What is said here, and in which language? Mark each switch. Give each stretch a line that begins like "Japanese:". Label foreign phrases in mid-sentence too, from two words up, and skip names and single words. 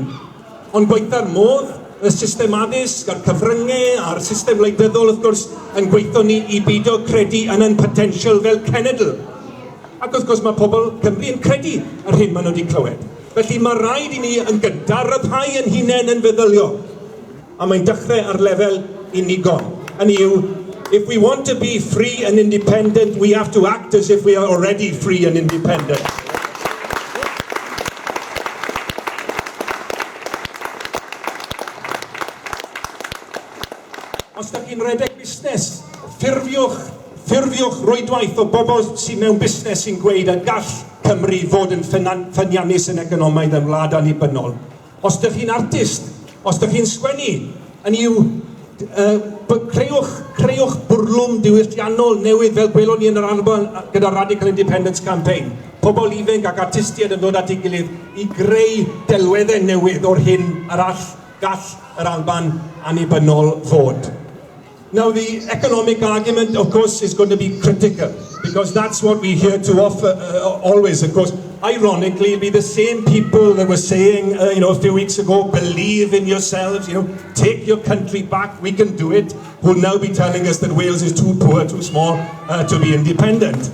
Welsh: Ond gweitha'r modd, y system addysg, a'r cyfryngau, a'r system wleidyddol, wrth gwrs, yn gweithio ni i beidio credu yn ein potensial fel cenedl. Ac wrth gwrs mae pobl Cymru yn credu yr hyn maen nhw wedi clywed. Felly mae rhaid i ni yn gyntaf ryddhau yn hunain yn feddyliol. A mae'n dechrau ar lefel unigol. Hynny yw,
English: if we want to be free and independent, we have to act as if we are already free and independent.
Welsh: Os da chi'n redeg busnes, ffurfiwch rwydwaith o bobl sy'n mewn busnes sy'n gweud y gall Cymru fod yn ffyniannus yn economaidd yn wlad annibynnol. Os da chi'n artist, os da chi'n sgwennu, creuwch bwrlwm diwylliannol newydd fel gwelwn ni yn yr Alban gyda
English: Radical Independence Campaign.
Welsh: Pobl ifanc ac artistiaid yn dod at ei gilydd i greu delweddau newydd o'r hyn gall yr Alban annibynnol fod.
English: Now, the economic argument, of course, is going to be critical, because that's what we hear too often, always, of course. Ironically, it'll be the same people that were saying, a few weeks ago, believe in yourselves, take your country back, we can do it, who will now be telling us that Wales is too poor, too small to be independent.